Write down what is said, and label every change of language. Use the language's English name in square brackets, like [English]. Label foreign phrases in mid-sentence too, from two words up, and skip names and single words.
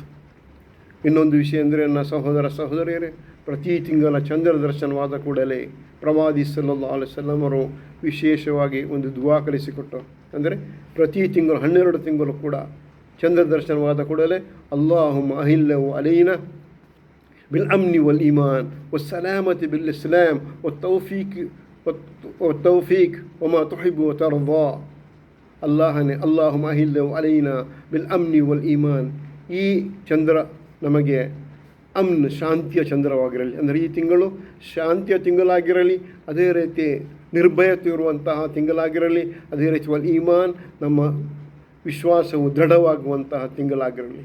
[Kannada] ಇನ್ನೊಂದು ವಿಷಯ ಅಂದರೆ ನನ್ನ ಸಹೋದರಿಯರೇ, ಪ್ರತಿ ತಿಂಗಳ ಚಂದ್ರ ದರ್ಶನವಾದ ಕೂಡಲೇ ಪ್ರವಾದಿ [Arabic] صلى الله عليه وسلم [Kannada] ಅವರು ವಿಶೇಷವಾಗಿ ಒಂದು ದುವಾ ಕಲಿಸಿಕೊಟ್ಟರು. ಅಂದರೆ ಪ್ರತಿ ತಿಂಗಳು 12 ತಿಂಗಳು ಕೂಡ ಚಂದ್ರ ದರ್ಶನವಾದ ಕೂಡಲೇ [Arabic] اللهم أهله علينا بالأمن والإيمان والسلامة بالإسلام والتوفيق وما تحب وترضى اللهم أهله علينا بالأمن والإيمان. [Kannada] ಈ ಚಂದ್ರ ನಮಗೆ ಶಾಂತಿಯ ಚಂದ್ರವಾಗಿರಲಿ, ಅಂದರೆ ಈ ತಿಂಗಳು ಶಾಂತಿಯ ತಿಂಗಳಾಗಿರಲಿ, ಅದೇ ರೀತಿ ನಿರ್ಭಯತೆ ಇರುವಂತಹ ತಿಂಗಳಾಗಿರಲಿ, ಅದೇ ರೀತಿ ಈಮಾನ್ ನಮ್ಮ ವಿಶ್ವಾಸವು ದೃಢವಾಗುವಂತಹ ತಿಂಗಳಾಗಿರಲಿ.